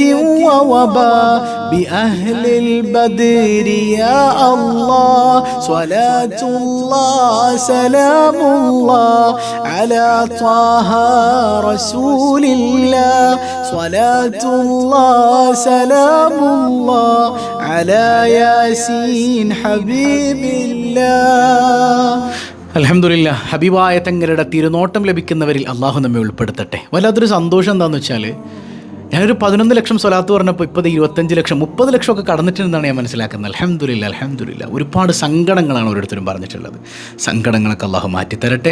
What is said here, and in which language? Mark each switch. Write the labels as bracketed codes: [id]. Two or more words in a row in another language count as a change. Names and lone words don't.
[ar] ووباء بأهل البدر يا الله صلاة الله سلام الله على طه رسول الله صلاة الله سلام الله على ياسين حبيب الله. [ml] അൽഹംദുലില്ലാ, ഹബീബായ തങ്ങളുടെ തിരുനോട്ടം ലഭിക്കുന്നവരിൽ അള്ളാഹു നമ്മെ ഉൾപ്പെടുത്തട്ടെ. വല്ലാത്തൊരു സന്തോഷം എന്താണെന്ന് വെച്ചാൽ, ഞാനൊരു 11 ലക്ഷം സ്വലാത്ത് പറഞ്ഞപ്പോൾ ഇപ്പോൾ 25 ലക്ഷം 30 ലക്ഷമൊക്കെ കടന്നിട്ടുണ്ടെന്നാണ് ഞാൻ മനസ്സിലാക്കുന്നത്. അൽഹംദുലില്ലാ. ഒരുപാട് സങ്കടങ്ങളാണ് ഓരോരുത്തരും പറഞ്ഞിട്ടുള്ളത്. സങ്കടങ്ങളൊക്കെ അള്ളാഹു മാറ്റിത്തരട്ടെ.